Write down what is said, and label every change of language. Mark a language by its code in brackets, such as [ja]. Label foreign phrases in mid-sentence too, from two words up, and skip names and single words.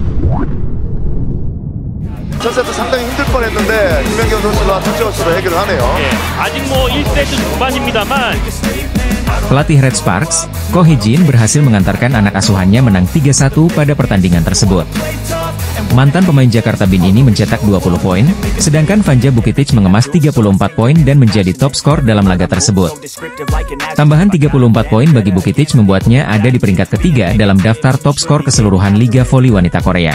[ko] 첫 세트 상당히 힘들 뻔했는데 김연경 선수가 터치어스로 해결을 하네요. 아직 뭐 1세트 중반입니다만 [id] Pelatih Red Sparks, Ko Hee-jin berhasil mengantarkan anak asuhannya menang 3-1 pada pertandingan tersebut. Mantan pemain Jakarta Bin ini mencetak 20 poin, sedangkan Vanja Vukitic mengemas 34 poin dan menjadi top skor dalam laga tersebut. Tambahan 34 poin bagi Vukitic membuatnya ada di peringkat ketiga dalam daftar top skor keseluruhan Liga Voli Wanita Korea.